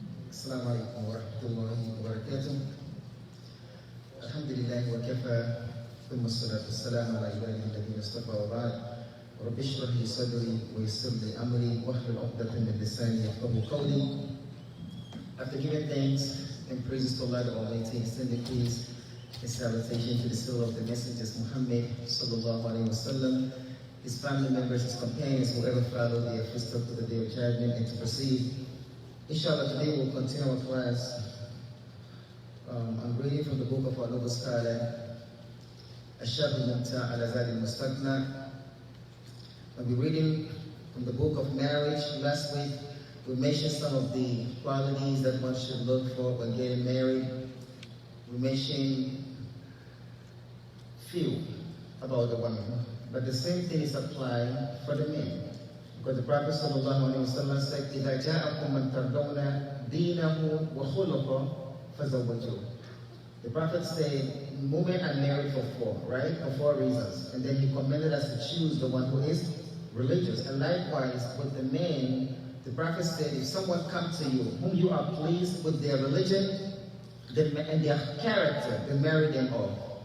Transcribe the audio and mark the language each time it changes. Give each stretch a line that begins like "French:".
Arabic: السلام عليكم ورحمة الله وبركاته. الحمد لله وكفى ثم الصلاة والسلام على عباده الذين اصطفى وبعد. رب اشرح لي صدري ويسر لي أمري واحلل عقدة من لساني يفقهوا قولي.
English: After giving thanks and praises to Allah the Almighty, extend the peace and salutation to the soul of the messengers Muhammad sallallahu alaihi wasallam, his family members, his companions, whoever followed their footsteps to the day of judgment and to proceed. Inshallah, today we'll continue our class. I'm reading from the book of our noble scholar, Ashab al-Mumta al-Azad al-Mustaqna. I'll be reading from the book of marriage. Last week, we mentioned some of the qualities that one should look for when getting married. We mentioned few about the woman, but the same thing is applied for the men. Because the Prophet ﷺ said,
Arabic: إِذَا جَاءَكُمْ مَنْ تَرْضَوْنَ دِينَهُ وَخُلُقَهُ فَزَوَّجُوهُ.
English: The Prophet said, women are married for four, right? For four reasons. And then he commanded us to choose the one who is religious. And likewise, with the men, the Prophet said, if someone comes to you, whom you are pleased with their religion and their character, then marry them off.